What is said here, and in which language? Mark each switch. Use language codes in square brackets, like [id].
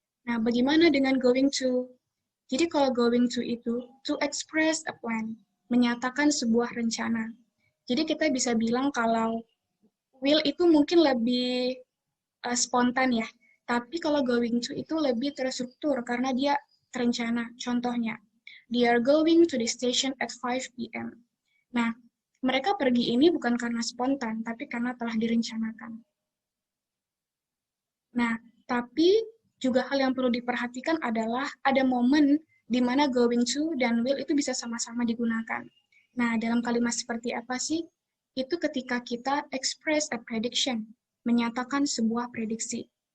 [id] Nah, bagaimana dengan going to? Jadi kalau going to itu, [en] to express a plan, [id] menyatakan sebuah rencana. Jadi kita bisa bilang kalau will itu mungkin lebih spontan ya. Tapi kalau going to itu lebih terstruktur karena dia terencana. Contohnya, [en] they are going to the station at 5 p.m. [id] Nah, mereka pergi ini bukan karena spontan, tapi karena telah direncanakan. Nah, tapi juga hal yang perlu diperhatikan adalah ada momen di mana going to dan will itu bisa sama-sama digunakan. Nah, dalam kalimat seperti apa sih? Itu ketika kita [en] express a prediction, [id] menyatakan sebuah prediksi.